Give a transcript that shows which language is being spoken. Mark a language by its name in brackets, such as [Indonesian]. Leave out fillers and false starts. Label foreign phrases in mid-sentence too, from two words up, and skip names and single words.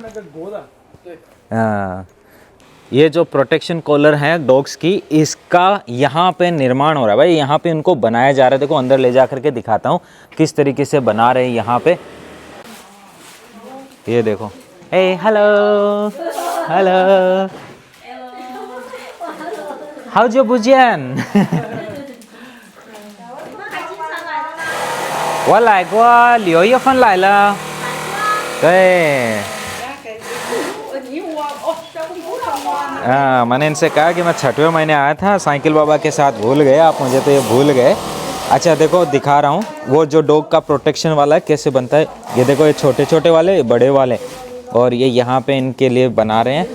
[Hindi] ये जो प्रोटेक्शन कॉलर है डॉग्स की, इसका यहाँ पे निर्माण हो रहा है भाई, यहाँ पे इनको बनाया जा रहा है। देखो अंदर ले जा करके दिखाता हूँ किस तरीके से बना रहे हैं यहाँ पे। ये देखो, [English] hey hello hello, how's your business? [Chinese] 我来过6月份来了， [Hindi] 对。मैंने इनसे कहा कि मैं 6वें महीने आया था, साइकिल बाबा के साथ भूल गए आप मुझे, तो ये भूल गए। अच्छा देखो दिखा रहा हूँ वो जो डॉग का प्रोटेक्शन वाला है कैसे बनता है। ये देखो ये छोटे छोटे वाले, ये बड़े वाले, और ये यहाँ पे इनके लिए बना रहे हैं।